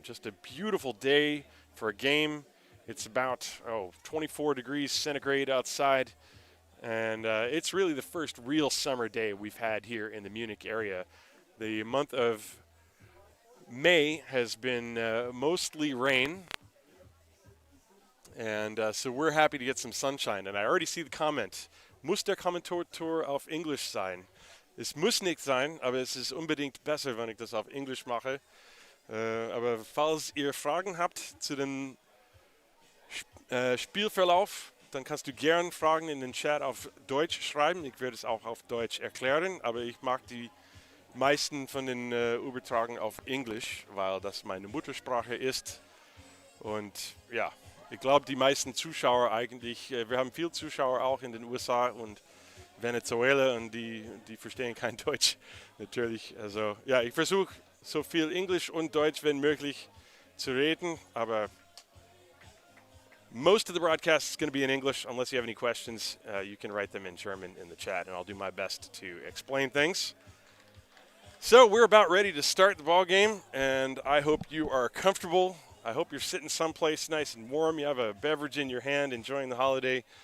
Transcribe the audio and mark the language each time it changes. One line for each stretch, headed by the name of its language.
English: Just a beautiful day for a game. It's about 24 degrees centigrade outside, and it's really the first real summer day we've had here in the Munich area. The month of May has been mostly rain, and so we're happy to get some sunshine. And I already see the comment,
German: muss der Kommentator auf Englisch sein? Es muss nicht sein, aber es ist unbedingt besser, wenn ich das auf Englisch mache. Aber falls ihr Fragen habt zu dem Spielverlauf, dann kannst du gern Fragen in den Chat auf Deutsch schreiben. Ich werde es auch auf Deutsch erklären, aber ich mag die meisten von den Übertragungen auf Englisch, weil das meine Muttersprache ist. Und ja, ich glaube, die meisten Zuschauer eigentlich, wir haben viele Zuschauer auch in den USA und Venezuela, und die verstehen kein Deutsch natürlich. Also ja, ich versuche so viel Englisch und Deutsch wenn möglich zu reden, aber
English: most of the broadcast is going to be in English. Unless you have any questions, you can write them in German in the chat, and I'll do my best to explain things. So we're about ready to start the ball game, and I hope you are comfortable. I hope you're sitting someplace nice and warm. You have a beverage in your hand, enjoying the holiday.